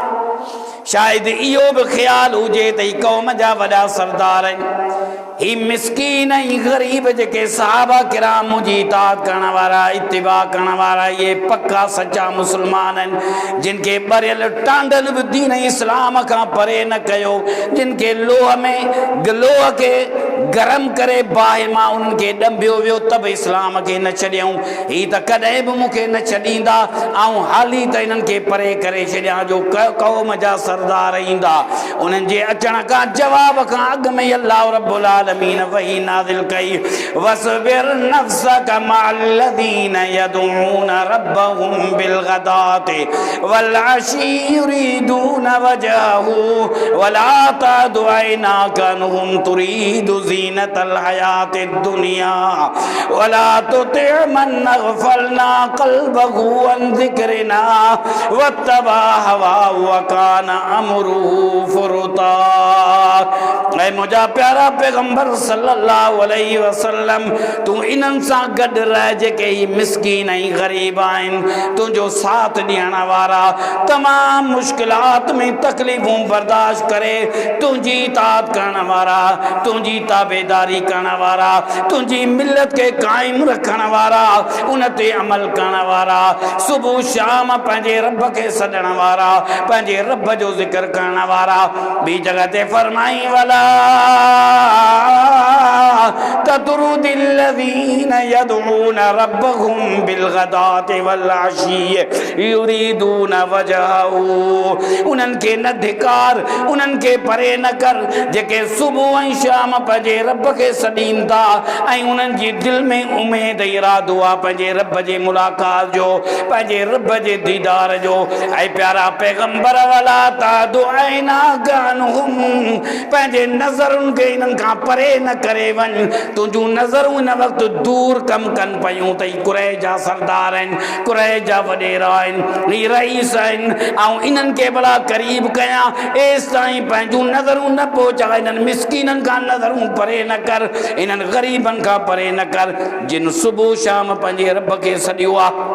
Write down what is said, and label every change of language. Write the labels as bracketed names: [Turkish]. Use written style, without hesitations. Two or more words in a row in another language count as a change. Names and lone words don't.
[Sindhi] शायदि इहो बि ख़्यालु हुजे त ही क़ौम जा वॾा सरदार आहिनि, ही मिसकीन ऐं ग़रीब जेके सहाबा किराम मुंहिंजी इताअत करण वारा, इत्तिबा करण वारा, इहे पक्का सचा मुस्लमान आहिनि, जिन खे ॿरियल टांडल बि दीन इस्लाम खां परे न कयो, जिन खे लोह में लोह खे गरम करे बाहि मां उन्हनि खे ॾंबियो वियो त बि इस्लाम खे न छॾियऊं। ही त कॾहिं बि मूंखे न छॾींदा, ऐं हाली त इन्हनि खे परे करे छॾियां, जो क़ौम जा सरदार ईंदा। उन्हनि जे अचण खां जवाब खां अॻु में [Arabic] الله رب [Sindhi] आलमीन वही नाज़िल कई, [Arabic] واصبر نفسك مع الذين يدعون ربهم بالغداة والعشي يريدون وجهه ولا تعد عيناك عنهم تريد زينة الحياة الدنيا ولا تطع من أغفلنا قلبه عن ذكرنا واتبع هواه وكان أمره فرطا. [Sindhi] ऐ मुंहिंजा प्यारा पैगंबर [Arabic] صلى الله عليه وسلم, [Sindhi] तूं इन्हनि सां गॾु रह जेके ही मिसकीन ऐं ग़रीब आहिनि, तुंहिंजो साथ ॾियण वारा, तमामु मुश्किलात में तकलीफ़ूं बर्दाश्त करे तुंहिंजी इताअत करण वारा, तुंहिंजी ताबेदारी करण वारा, तुंहिंजी मिलत खे क़ाइमु रखण वारा, उन ते अमल करण वारा, सुबुह शाम पंहिंजे रब खे सॾण वारा, पंहिंजे रब जो ज़िक्र करण वारा। ॿी जॻह ते फरमाई, [Arabic] ولا تطرد الذين يدعون ربهم بالغداة والعشي يريدون وجهه, [Sindhi] उन्हनि खे न धिकार, उन्हनि खे परे न कर जेके सुबुह ऐं शाम पंहिंजे रब खे सॾीनि था ऐं उन्हनि जी दिलि में उमेद इरादो आहे पंहिंजे रब जे मुलाक़ात जो, पंहिंजे रब जे दीदार जो। ऐं प्यारा पैगंबर, [Arabic] ولا تعد عيناك عنهم, [Sindhi] पंहिंजे नज़रुनि खे इन्हनि खां परे न करे वञ, तुंहिंजूं नज़रूं हिन वक़्तु दूर मशहूर कम कन पयूं तई कुरैश जा सरदार आहिनि, कुरैश जा वॾेरा आहिनि, ही रईस आहिनि, ऐं इन्हनि खे भला क़रीब कयां, एसि ताईं पंहिंजूं नज़रूं न पहुचा, इन्हनि मिसकीननि खां नज़रूं परे न कर, इन्हनि ग़रीबनि खां परे न कर, जिन सुबुह शाम पंहिंजे रब खे सॾियो आहे।